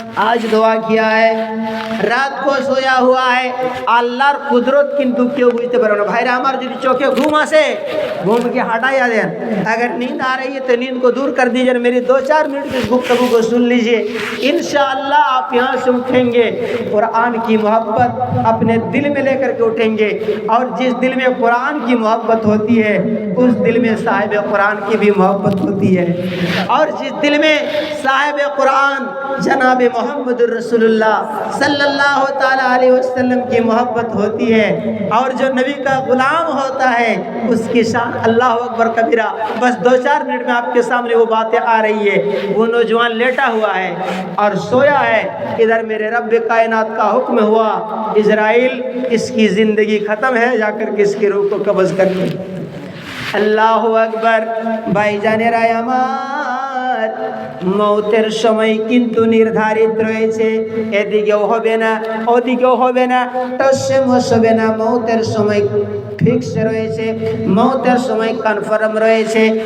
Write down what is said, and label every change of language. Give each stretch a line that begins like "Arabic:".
Hindi: आज दुआ किया है, रात को सोया हुआ है,
Bangla: আল্লাহর কুদরত কিন্তু কেউ বুঝতে পারে না। ভাইরা আমার, যদি চোখে ঘুম আসে,
Hindi: घूम के हटाया दें। अगर नींद आ रही है तो नींद को दूर कर दीजिए। मेरी 2-4 मिनट की गुफ्तगू को सुन लीजिए, इंशाअल्लाह आप यहाँ से उठेंगे, कुरान की मोहब्बत अपने दिल में लेकर के उठेंगे। और जिस दिल में कुरान की मोहब्बत होती है, उस दिल में साहिब कुरान की भी मोहब्बत होती है। और जिस दिल में साहिब कुरान जनाब मोहम्मद रसूलुल्लाह सल्लल्लाहु ताला अलैहि वसल्लम की मोहब्बत होती है, और जो नबी का गुलाम होता है, उसकी शान अल्लाह अकबर कबीरा। बस 2-4 मिनट में आपके सामने वो बातें आ रही है। वो नौजवान लेटा हुआ है और सोया है, इधर मेरे रब कायनात का हुक्म हुआ, इजराइल इसकी ज़िंदगी ख़त्म है, जाकर के इसकी रूह को कब्ज़ कर ली। अल्लाह अकबर।
Bangla: भाईजानेर আমার, মৌতের সময় কিন্তু নির্ধারিত রয়েছে, এদিকেও হবে না ওদিকেও হবে না, টসে মস হবে না। মৌতের সময় ফিক্স রয়েছে, মৌতের সময় কনফার্ম রয়েছে।